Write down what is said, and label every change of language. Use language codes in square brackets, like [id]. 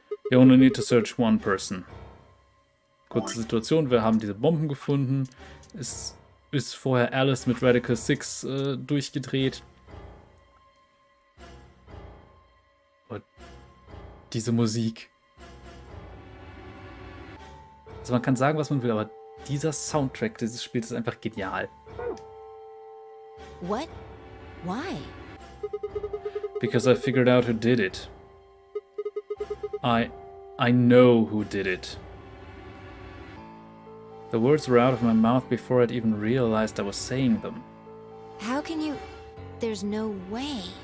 [en] You only need to search one person. [de] Kurze Situation, wir haben diese Bomben gefunden. Es ist vorher Alice mit Radical Six durchgedreht. Und diese Musik. Also man kann sagen, was man will, aber dieser Soundtrack dieses Spiels ist einfach genial. [en] What? Why? Because I figured out who did it. I know who did it. The words were out of my mouth before I'd even realized I was saying them. How can you... There's no way.